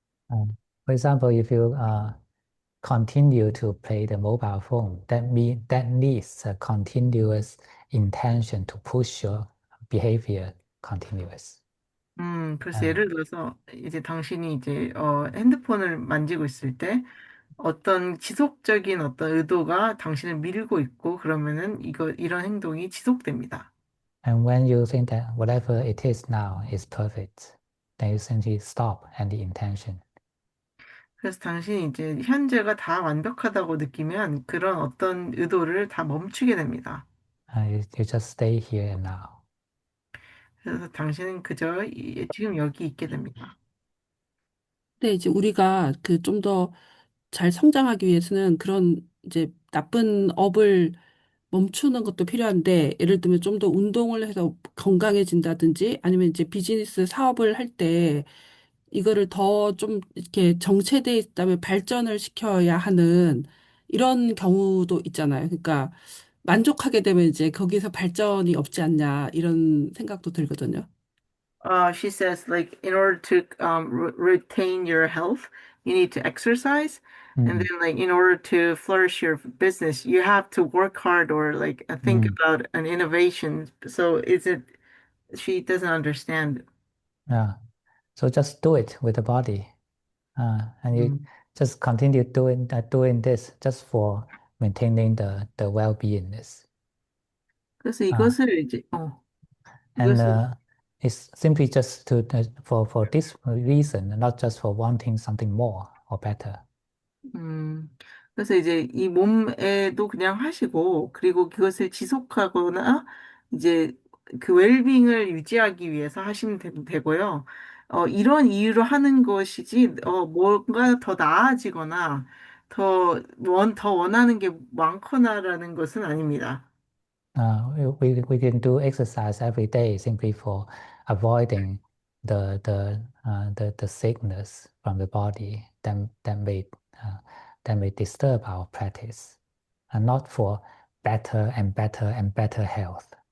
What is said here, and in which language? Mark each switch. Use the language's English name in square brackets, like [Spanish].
[English] For example, if you continue to play the mobile phone, that needs a continuous intention to push your behavior continuous. [Korean] 그래서 Uh, 예를 들어서 이제 당신이 이제 핸드폰을 만지고 있을 때 어떤 지속적인 어떤 의도가 당신을 밀고 있고 그러면은 이런 행동이 지속됩니다. [English] and when you think that whatever it is now is perfect, then you simply stop any intention. [Korean] 그래서 당신이 이제 현재가 다 완벽하다고 느끼면 그런 어떤 의도를 다 멈추게 됩니다. [English] You just stay here and now. [Korean] 그래서 당신은 그저 지금 여기 있게 됩니다. 근데 이제 우리가 그 좀 더 잘 성장하기 위해서는 그런 이제 나쁜 업을 멈추는 것도 필요한데, 예를 들면 좀 더 운동을 해서 건강해진다든지, 아니면 이제 비즈니스 사업을 할 때 이거를 더 좀 이렇게 정체돼 있다면 발전을 시켜야 하는 이런 경우도 있잖아요. 그러니까 만족하게 되면 이제 거기서 발전이 없지 않냐, 이런 생각도 들거든요. [English] She says, like, in order to retain your health, you need to exercise. And then like in order to flourish your business, you have to work hard or like think Mm. about an innovation. So is it she doesn't understand. Yeah. So just do it with the body. And you 음. just continue doing this just for maintaining the well-beingness. [Korean] 그래서 Uh, 이것을 이제 [English] and [Korean] 이것을 [English] it's simply just for this reason, not just for wanting something more or better. [Korean] 음, 그래서 이제 이 몸에도 그냥 하시고, 그리고 그것을 지속하거나, 이제 그 웰빙을 유지하기 위해서 하시면 되고요. 이런 이유로 하는 것이지, 뭔가 더 나아지거나, 더 원하는 게 많거나라는 것은 아닙니다. [English] We can do exercise every day simply for avoiding the sickness from the body uh, that may disturb our practice, and not for better and better and better health.